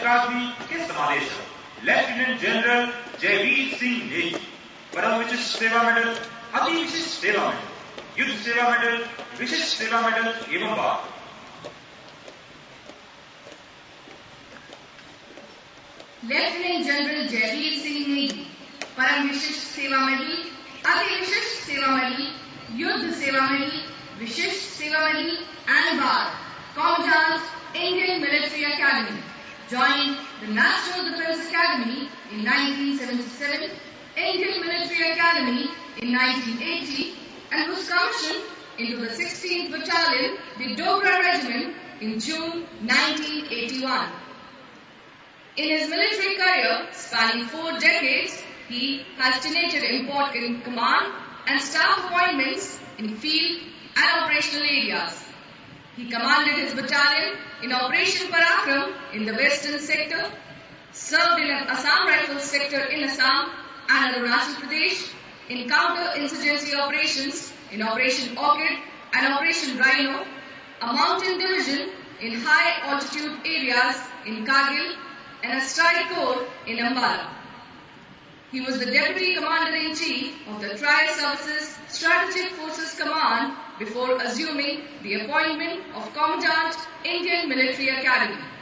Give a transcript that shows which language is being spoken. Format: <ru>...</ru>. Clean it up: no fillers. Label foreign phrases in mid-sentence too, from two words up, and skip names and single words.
<hi>अकादमी के समादेशक लेफ्टिनेंट जनरल जयवीर सिंह नेगी, परम विशिष्ट सेवा मेडल, अति विशिष्ट सेवा मेडल, युद्ध सेवा मेडल, विशिष्ट सेवा मेडल एवं बाद। लेफ्टिनेंट जनरल जयवीर सिंह नेगी, परम विशिष्ट सेवा मेडल, अति विशिष्ट सेवा</hi> <en>मेडल, युद्ध सेवा मेडल, विशिष्ट सेवा मेडल and bar, Commandant, Indian Military Academy, joined the National Defense Academy in 1977, Indian Military Academy in 1980, and was commissioned into the 16th Battalion, the Dogra Regiment, in June 1981. In his military career, spanning 4 decades, he has tenanted important command and staff appointments in field and operational areas. He commanded his battalion in Operation Parakram in the Western Sector, served in an Assam Rifles sector in Assam and Arunachal Pradesh, in counter-insurgency operations in Operation Orchid and Operation Rhino, a mountain division in high-altitude areas in Kargil, and a strike corps in Ambala. He was the Deputy Commander-in-Chief of the Tri-Services Strategic Forces Command before assuming the appointment of Commandant Indian Military Academy.</en>